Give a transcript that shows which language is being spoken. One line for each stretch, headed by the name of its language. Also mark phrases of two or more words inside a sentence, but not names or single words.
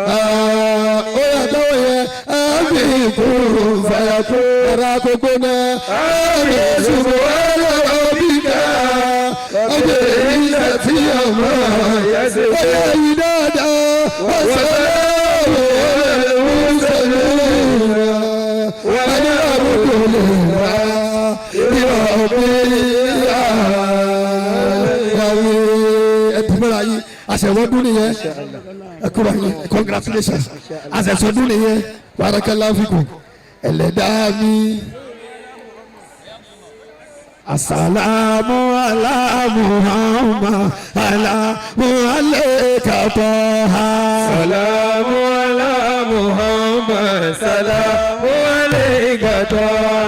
Arabic: آمين كن فيكون راكبنا آمين سبحان ربك رب العزة عما يصفون وسلام على المرسلين والحمد لله رب العالمين.
Yoruba: àṣẹwọ́dún nìyẹn ẹkúrọ̀ yìí congratulations àṣẹsọdún nìyẹn
Arabic: بارك الله فيكم
Yoruba: ẹlẹ́dàá mi.
Arabic: السلام على محمد سلام عليك طه. سلام على محمد سلام عليك طه.